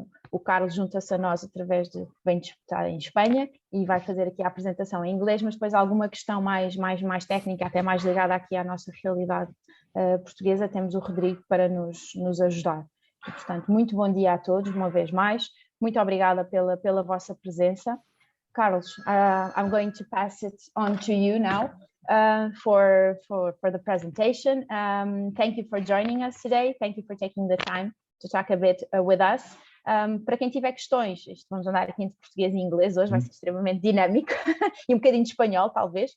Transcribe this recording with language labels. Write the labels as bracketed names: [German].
[Portuguese] O Carlos junta-se a nós vem disputar em Espanha e vai fazer aqui a apresentação em inglês, mas depois alguma questão mais técnica, até mais ligada aqui à nossa realidade portuguesa, temos o Rodrigo para nos ajudar. E, portanto, muito bom dia a todos, uma vez mais. Muito obrigada pela vossa presença. [English] Carlos, I'm going to pass it on to you now for the presentation. Thank you for joining us today. Thank you for taking the time to talk a bit with us. [Portuguese] Para quem tiver questões, vamos andar aqui entre português e inglês hoje, vai ser extremamente dinâmico e um bocadinho de espanhol, talvez.